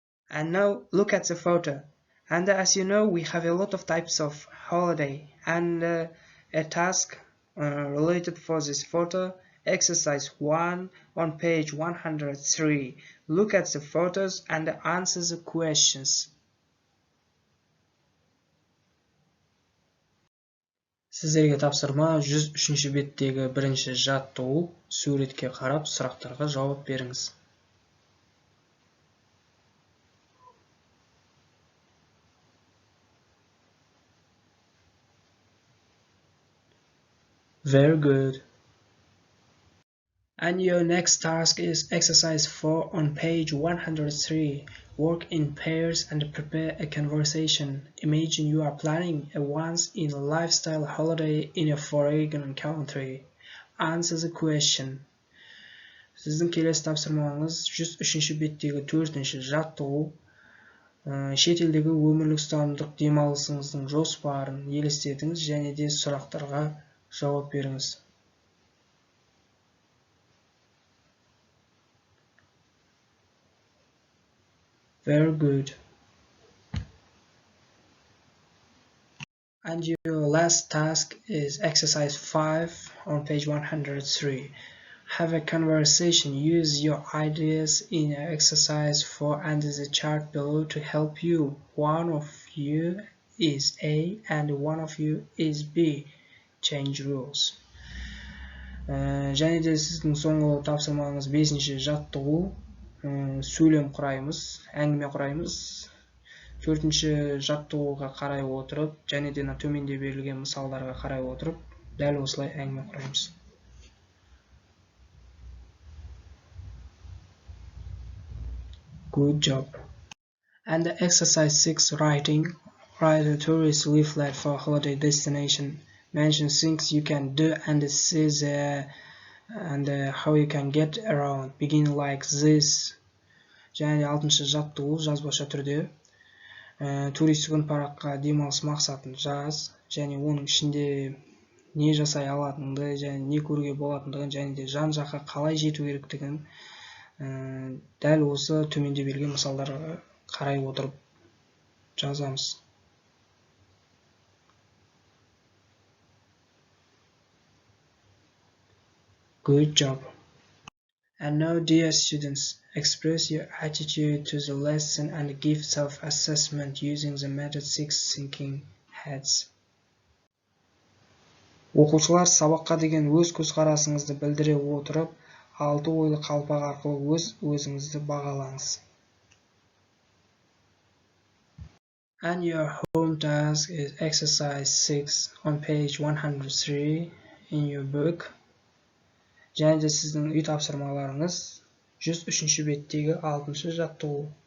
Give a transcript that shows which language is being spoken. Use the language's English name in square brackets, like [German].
[English] And now look at the photo. And as you know, we have a lot of types of holiday, and a task related for this photo. Exercise 1 on page 103. Look at the photos and answer the questions. [Kazakh] Сіздерге тапсырма 103-ші беттегі бірінші жаттығу. Суретке қарап сұрақтарға жауап беріңіз. [English] Very good. And your next task is exercise 4 on page 103. Work in pairs and prepare a conversation. Imagine you are planning a once-in-a-lifestyle holiday in a foreign country. Answer the question. [Kazakh] Сіздің келесі тапсырмаңыз 103-ші беттегі 4-ші жаттығу. Шетелдегі өмірлік ұстамдық демалысыңыздың жоспарын елестетіңіз және де сұрақтарға жауап беріңіз. [English] Very good. And your last task is exercise 5 on page 103. Have a conversation. Use your ideas in exercise 4 and the chart below to help you. One of you is A and one of you is B. Change rules. [Kazakh] Және де сіздің соңғы тапсырмаңыз 5-ші жаттығу. Сөйлем құраймыз, әңгіме құраймыз. 4-ші жаттығуға қарай отырып, және де төменде берілген мысалдарға қарай отырып, дәл осылай әңгіме құраймыз. [English] Good job. And exercise 6, writing. Write a tourist leaflet for holiday destination. Mention things you can do and see there and how you can get around. Begin like this. [Kazakh] Және де 6-шы жаттығу жазбаша түрде. Туристік үнпараққа демалыс мақсатын жаз, және оның ішінде не жасай алатынды, және не көруге болатындығын, және де жан жаққа қалай жету керектігін дәл осы төменде берілген мысалдарға қарай отырып жазамыз. [English] Good job. And now, dear students, express your attitude to the lesson and give self-assessment using the method 6 thinking heads. [Kazakh] Оқушылар, сабаққа деген өз көзқарасыңызды білдіре отырып, 6 ойлы қалпақ арқылы өзіңізді бағалаңыз. [English] And your home task is exercise 6 on page 103 in your book. [Kazakh] Және де сіздің үй тапсырмаларыңыз 103-ші беттегі 6-шы жаттығу.